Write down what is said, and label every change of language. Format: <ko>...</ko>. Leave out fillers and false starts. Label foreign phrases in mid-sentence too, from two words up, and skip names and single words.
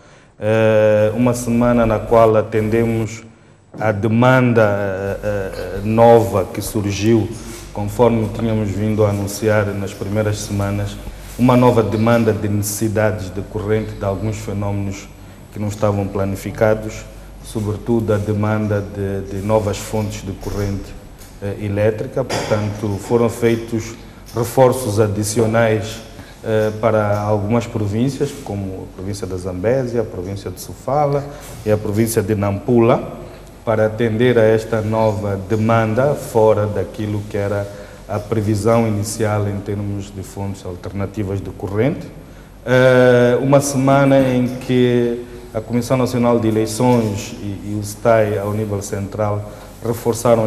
<pt>uma semana na qual atendemos à demanda nova que surgiu, conforme tínhamos vindo a anunciar nas primeiras semanas, uma nova demanda de necessidades decorrente de alguns fenómenos que não estavam planificados, sobretudo a demanda de novas fontes de corrente elétrica. Portanto, foram feitos reforços adicionais para algumas províncias, como a província da Zambésia, a província de Sofala e a província de Nampula, para atender a esta nova demanda fora daquilo que era a previsão inicial em termos de fontes alternativas de corrente. Uma semana em que a Comissão Nacional de Eleições e o STAI, ao nível central, reforçaram</pt>